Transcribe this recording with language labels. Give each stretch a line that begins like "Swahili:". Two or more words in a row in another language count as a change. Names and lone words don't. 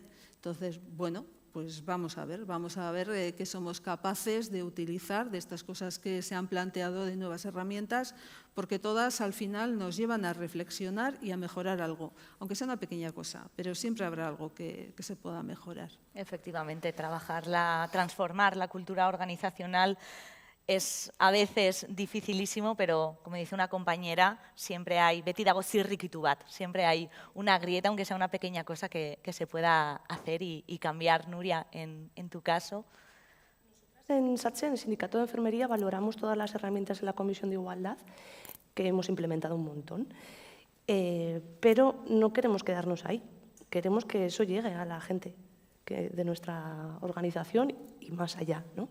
Spanish: Entonces, bueno, pues vamos a ver qué somos capaces de utilizar de estas cosas que se han planteado, de nuevas herramientas, porque todas al final nos llevan a reflexionar y a mejorar algo, aunque sea una pequeña cosa, pero siempre habrá algo que se pueda mejorar. Efectivamente, transformar la cultura organizacional es a veces dificilísimo, pero como dice una compañera, siempre hay,
Basque: beti dago zirrikitu bat,
Spanish: siempre hay una grieta, aunque sea una pequeña cosa que se pueda hacer y cambiar. Nuria, en tu caso. En SATSE, en el Sindicato de Enfermería, valoramos todas las herramientas de la Comisión de Igualdad, que hemos implementado un montón, pero no queremos quedarnos ahí, queremos que eso llegue a la gente de nuestra organización y más allá, ¿no?